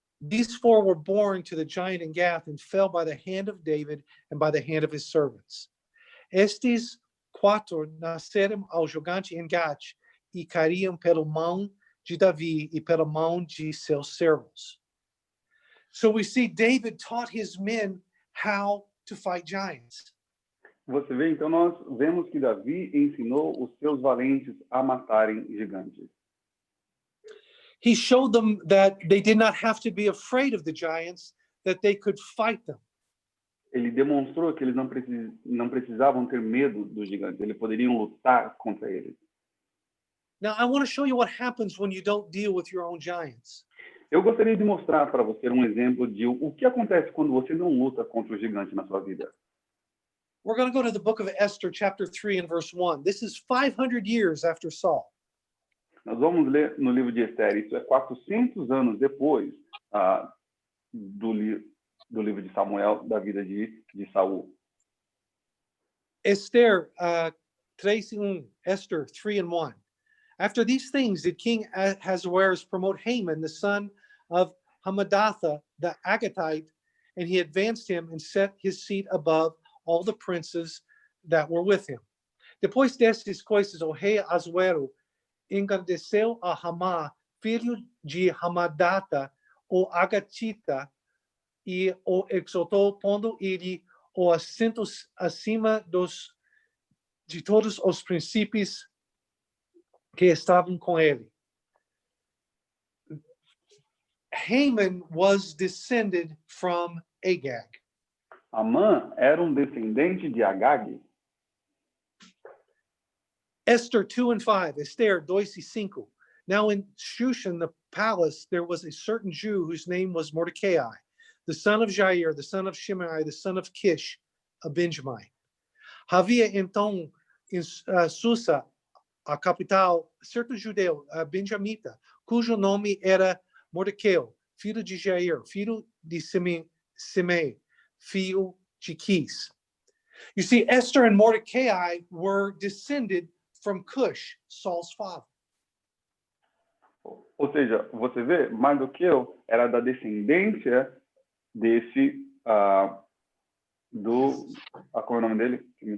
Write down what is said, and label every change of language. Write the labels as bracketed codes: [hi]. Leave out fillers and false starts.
[en] These 4 were born to the giant in Gath and fell by the hand of David and by the hand of his servants. [pt] Estes 4 nasceram ao gigante em Gath e caíram pela mão de Davi e pela mão de seus servos. [en] So we see David taught his men how to fight giants. [pt] Você vê, então, nós vemos que Davi ensinou os seus valentes a matarem gigantes. [en] He showed them that they did not have to be afraid of the giants, that they could fight them. [pt] Ele demonstrou que eles não precisavam ter medo dos gigantes, eles poderiam lutar contra eles. [en] Now, I want to show you what happens when you don't deal with your own giants. [pt] Eu gostaria de mostrar para você um exemplo de o que acontece quando você não luta contra o gigante na sua vida. [en] We're going to go to the book of Esther, chapter 3 and verse 1. This is 500 years after Saul. [pt] Nós vamos ler no livro de Esther, isso é 400 anos depois do livro de Samuel, da vida de Saul. [en] Esther 3 and 1. Esther 3 and 1. After these things did King Ahasuerus promote Haman, the son of Hammedatha, the Agagite, and he advanced him and set his seat above all the princes that were with him. [pt] Depois destas coisas, o rei Ahasuero engrandeceu a Hamá, filho de Hammedatha, o Agatita, e o exaltou, pondo ele o assento acima de todos os príncipes que estavam com ele. [en] Haman was descended from Agag. [pt] Amã era descendente de Agag. [en] Esther 2 and 5, Esther 2 e 5. Now in Shushan, the palace, there was a certain Jew whose name was Mordecai, the son of Jair, the son of Shimei, the son of Kish, a Benjamite. [pt] Havia então em Susa, a capital, certo judeu, benjamita, cujo nome era Mordecai, filho de Jair, filho de Simei, filho de Quis. [en] You see, Esther and Mordecai were descended from Cush, Saul's father. [pt] Ou seja, você vê, Mardoqueu era da descendência desse, qual é o nome dele?